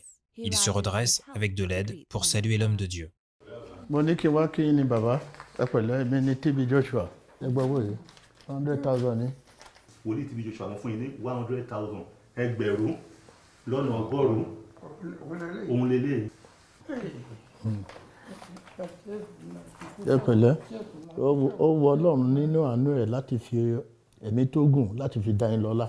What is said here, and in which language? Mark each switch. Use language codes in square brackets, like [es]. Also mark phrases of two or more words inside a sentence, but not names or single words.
[fr] Il se redresse avec de l'aide pour saluer l'homme de Dieu. Monique Wakini Baba, appelle le TB Joshua. [yo] 100,000 ni. wòlíì TB Joshua wọn fún yín ní 100,000 ẹgbẹ̀rún lọ́nà ọgọ́rùn-ún òun lélẹ̀. Ẹ pẹ̀lẹ́, ó wọ Ọlọ́run nínú àánú ẹ̀ láti fi ẹ̀mí tó gùn láti fi dá yín lọ́lá.